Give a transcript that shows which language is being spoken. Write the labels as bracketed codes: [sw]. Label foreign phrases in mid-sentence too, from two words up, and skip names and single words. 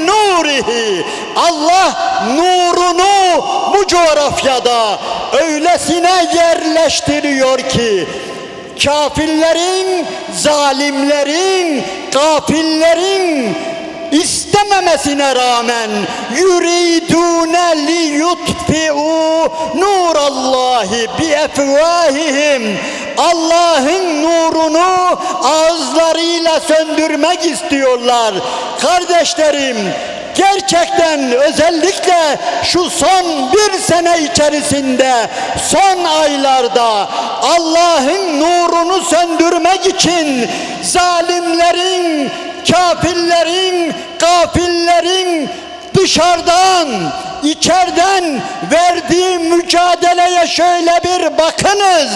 [tr] nurihi, Allah nurunu bu coğrafyada öylesine yerleştiriyor ki kafirlerin, zalimlerin, gafillerin istememesine rağmen [ar] يريدون ليطفئوا نور الله بأفواههم, [tr] Allah'ın nurunu ağızlarıyla söndürmek istiyorlar. Kardeşlerim, gerçekten özellikle şu son bir sene içerisinde, son aylarda Allah'ın nurunu söndürmek için zalimlerin, kafirlerin, gafillerin dışarıdan, içeriden verdiği mücadeleye şöyle bir bakınız.